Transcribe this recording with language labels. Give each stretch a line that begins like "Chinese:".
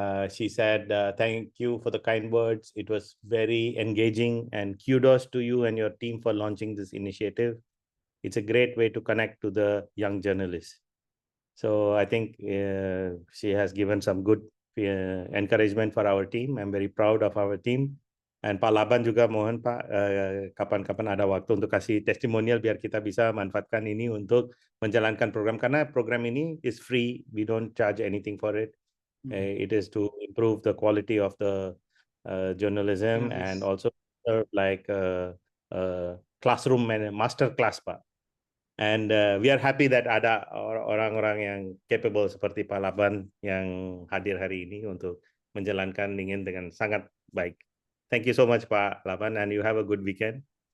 English: She said, thank you for the kind words. It was very engaging, and kudos to you and your team for launching this initiative. It's a great way to connect to the young journalists. So I think she has given some good encouragement for our team. I'm very proud of our team.
Indonesian: And Pak Laban juga mohon Pak, kapan-kapan ada waktu untuk kasih testimonial biar kita bisa manfaatkan ini untuk menjalankan program. Karena program ini
English: is free, we don't charge anything for it. It is to improve the quality of the journalism and also serve like a classroom and master class, Pak. And we are happy that
Indonesian: ada orang-orang yang capable seperti Pak Laban yang hadir hari ini untuk menjalankan ingin dengan sangat baik.
English: Thank you so much Pak Laban, and you have a good weekend.